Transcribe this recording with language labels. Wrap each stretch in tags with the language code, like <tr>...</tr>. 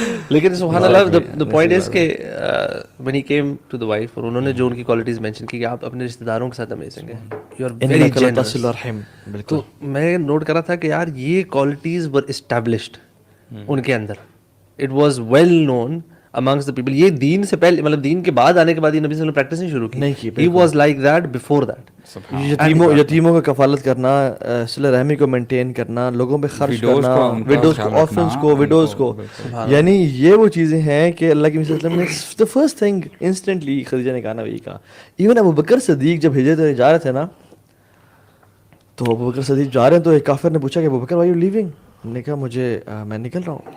<ur>لیکن سبحان اللہ,</ur> <en>the point is</en> <ur>کہ</ur> <en>when he came to the wife,</en> <ur>اور انہوں نے جو ان کی کوالٹیز مینشن کی کہ آپ اپنے رشتہ داروں کے ساتھ امیزنگ ہیں,</ur> <en>You are very generous.</en> <ur>تو میں نوٹ کر رہا تھا کہ یار یہ کوالٹیز</ur> <en>were established</en> <ur>ان کے اندر,</ur> <en>It was well known amongst the people.</en> <ur>یہ دین سے پہلے, مطلب دین کے بعد آنے کے بعد یہ نبی صلی اللہ علیہ وسلم نے پریکٹس نہیں شروع کی.</ur> <en>He was like that before that.</en> <ur>یتیموں کا کفالت کرنا, صلہ رحمی کو مینٹین کرنا, لوگوں پہ خرچ کرنا, وڈوز کو, آرفنز کو, وڈوز کو, یعنی یہ وہ چیزیں ہیں کہ اللہ کے نبی صلی اللہ علیہ وسلم نے</ur> <en>the first thing instantly</en> <ur>Khadija نے کہا نا وہی کہا. ایون ابو بکر صدیق جب ہجرت جا رہے تھے نا, تو ابو بکر صدیق جا رہے ہیں تو ایک کافر نے پوچھا کہ ابو بکر</ur> <en>why you leaving,</en> <ur>نے کہا مجھے میں نکل رہا ہوں.</ur>